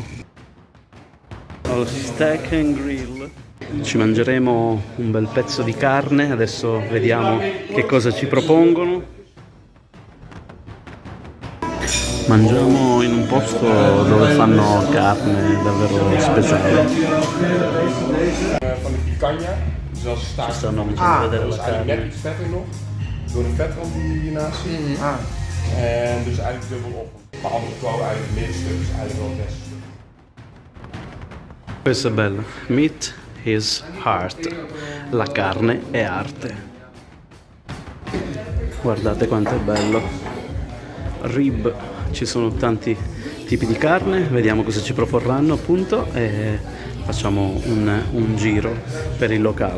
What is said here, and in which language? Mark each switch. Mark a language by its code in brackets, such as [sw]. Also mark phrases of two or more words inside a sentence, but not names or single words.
[it] Al Steak and Grill. Ci mangeremo un bel pezzo di carne, adesso vediamo che cosa ci propongono. Mangiamo in un posto dove fanno carne davvero speciale. [nl] Van de picanha, zoals [it] Ci stanno facendo vedere la [nl] dat is eigenlijk net [it] carne. [nl] iets vetter nog, door de vetrand die hiernaast zit. En dus eigenlijk dubbel op. Behalve het klauw eigenlijk het middenstuk, is eigenlijk wel het beste stuk. [it] Questo è bello. [en] Meat is heart. [it] La carne è arte. Guardate quanto è bello. Rib. Ci sono tanti tipi di carne, vediamo cosa ci proporranno appunto e facciamo un giro per il locale.